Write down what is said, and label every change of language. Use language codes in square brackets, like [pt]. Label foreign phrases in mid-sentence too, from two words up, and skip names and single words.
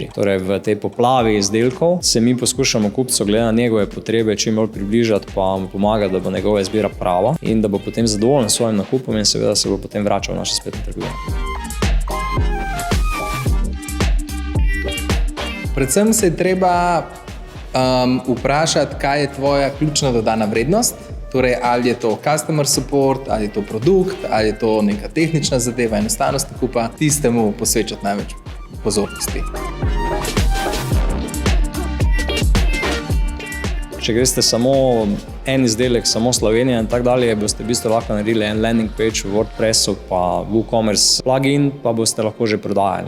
[sl] Torej v tej poplavi izdelkov se mi poskušamo kupcu glede na njegove potrebe čim bolj približati, pa mu pomagati, da bo njegova izbira prava in da bo potem zadovoljen s svojim nakupom in seveda se bo potem vračal v naše spletne trgovine. Predvsem se je treba vprašati, kaj je tvoja ključna dodana vrednost. Torej, ali je to [en] customer support, [sl] ali je to produkt, ali je to neka tehnična zadeva, enostavnost nakupa, tistemu posvečati največ pozornosti. Če greste samo en izdelek, samo Slovenija in tako dalje, boste v bistvu lahko naredili en [en] landing page [sl] v WordPressu, pa WooCommerce plugin, pa boste lahko že prodajali.